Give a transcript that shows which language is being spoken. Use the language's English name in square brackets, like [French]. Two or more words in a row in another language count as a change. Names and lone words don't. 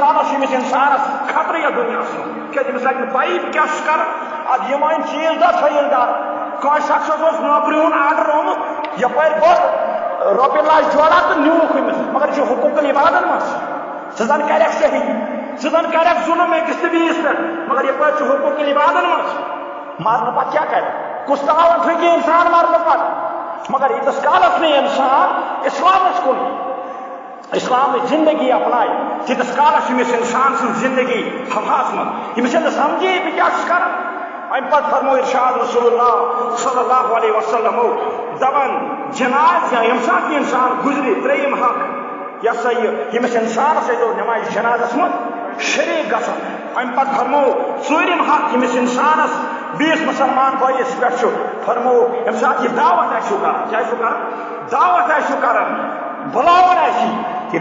[Kashmiri] کالس چھُ أمِس انسانس خطرٕ یتھ دُنیاہس منٛز کیازِ أمِس لگہِ نہٕ پیی بہٕ کیٛاہ چھُس کران ادٕ یِم أنۍ چیٖز دہ خریٖدار کٲنٛسہِ شخصس اوس نوکری ہُنٛد آرڈر آمُت یپٲرۍ گوٚو رۄپیہِ لچھ جورا تہٕ نیوٗکھ أمِس مگر یہِ چھُ حقوق العبادن منٛز ژٕ زن کرکھ صحیح ژٕ زن کرکھ ظُلم أکِس تہٕ بیٚیِس پٮ۪ٹھ مگر یپٲرۍ چھُ حقوق العبادن منٛز مرنہٕ پتہٕ کیٛاہ کرِ کُس تاوان ٹھُکہِ انسان مرنہٕ پتہٕ مگر ییٖتِس کالس نہٕ انسان اسلامس کُن اسلامٕچ زندگی اپنایہِ تیٖتِس کالس چھُ أمِس انسان سٕنٛز زندگی ہواہس منٛز ییٚمِس چھنہٕ سمجھی بہٕ کیٛاہ چھُس کران امہِ پتہٕ فرمو ارشاد [Arabic] رسول اللہ صلی اللہ علیہ وسلم [Kashmiri] دپان جناز یا ییٚمہِ ساتہٕ یہِ انسان گُزرِ ترٛیٚیِم حق یہ سا یمس انسانس نماز جنازس من شریک گژھان امہ پتہ فرمو ژوٗرِم حق یمس انسانس بیس مسلمان بٲیِس پٮ۪ٹھ چھُ فرمو ییٚمہِ ساتہٕ یہِ دعوت آسِو کران کیٛاہ چھُ کران دعوت آسِو کران بُلاوان آسہِ یہِ